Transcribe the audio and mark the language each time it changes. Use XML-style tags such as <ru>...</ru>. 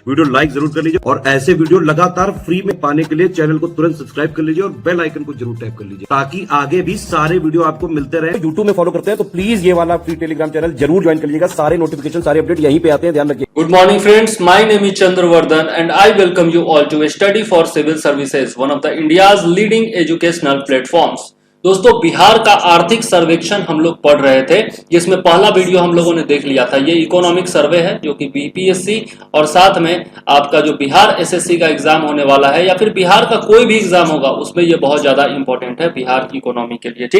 <hi>Video like जरूर कर लीजिए और ऐसे वीडियो लगातार फ्री में पाने के लिए चैनल को तुरंत सब्सक्राइब कर लीजिए और बेल आइकन को जरूर टैप कर लीजिए ताकि आगे भी सारे वीडियो आपको मिलते रहे। यूट्यूब में फॉलो करते हैं तो प्लीज ये वाला फ्री टेलीग्राम चैनल जरूर ज्वाइन कर लीजिएगा। सारे नोटिफिकेशन सारे अपडेट यहीं पे आते हैं, ध्यान रखिए।</hi> <en>Good morning friends, my name is Chandravardhan and I welcome you all to Study for Civil Services, one of the India's leading educational platforms.</en> <hi>दोस्तों, बिहार का आर्थिक सर्वेक्षण हम लोग पढ़ रहे थे, जिसमें पहला वीडियो हम लोगों ने देख लिया था। ये इकोनॉमिक सर्वे है जो कि बीपीएससी और साथ में आपका जो बिहार एसएससी का एग्जाम होने वाला है या फिर बिहार का कोई भी एग्जाम होगा उसमें ये बहुत ज्यादा इंपॉर्टेंट है बिहार की इकोनॉमी के लिए।</hi>